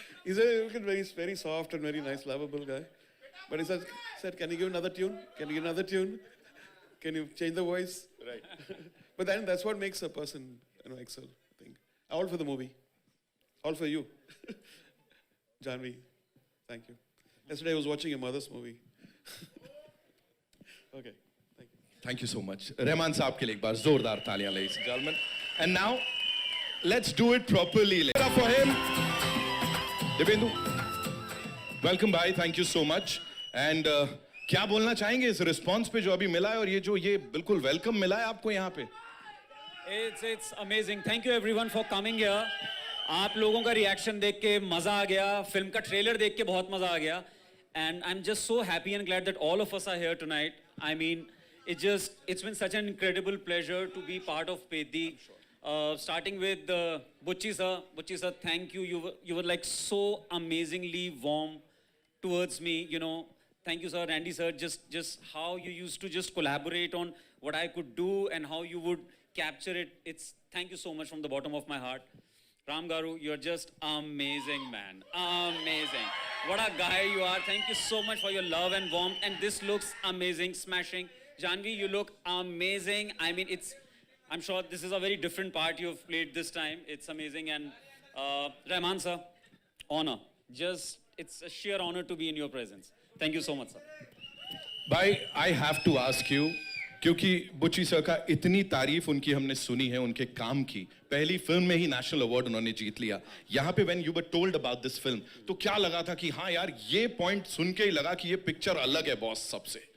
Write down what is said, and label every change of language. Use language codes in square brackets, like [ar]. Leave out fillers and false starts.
[en] He's a very soft and very nice, lovable guy. But he said, can you give another tune? Can you give another tune? Can you change the voice? Right. But then that's what makes a person, you know, excel, I think. All for the movie. All for you. Janvi, thank you. Yesterday I was watching your mother's movie. Okay, thank you. Thank you so much. [hi] Rahman साहब के लिए एक बार जोरदार तालियां, [en] ladies and gentlemen. And now, let's do it properly. Give it up for him. Dibendu. Welcome, bhai. Thank you so much. [hi] And क्या बोलना चाहेंगे इस रिस्पॉन्स पे जो अभी मिला है और ये बिल्कुल वेलकम मिला है आपको यहाँ पे? [en] It's amazing. Thank you everyone for coming here. [hi] आप लोगों का रिएक्शन देख के मजा आ गया, फिल्म का ट्रेलर देख के बहुत मजा आ गया. [en] And I'm just so happy and glad that all of us are here tonight. I mean, it's been such an incredible pleasure to be part of Peddi. Starting with Bucci sir. Bucci sir, thank you. You were like so amazingly warm towards me, you know. Thank you, sir. Randy, sir, just how you used to just collaborate on what I could do and how you would capture it. Thank you so much from the bottom of my heart. Ram Garu, you're just amazing, man. Amazing. What a guy you are. Thank you so much for your love and warmth. And this looks amazing, smashing. Janvi, you look amazing. I mean, I'm sure this is a very different part you've played this time. It's amazing. And Rahman, sir, honor. It's a sheer honor to be in your presence. Thank you so much, sir. [hi] भाई, [en] I have to ask you, [hi] क्योंकि बुच्ची sir का इतनी तारीफ उनकी हमने सुनी है उनके काम की, पहली फिल्म में ही नेशनल अवार्ड उन्होंने जीत लिया. यहाँ पे [en] when you were told about this film, [hi] तो क्या लगा था कि हाँ यार ये पॉइंट सुन के ही लगा कि ये पिक्चर अलग है बॉस सबसे?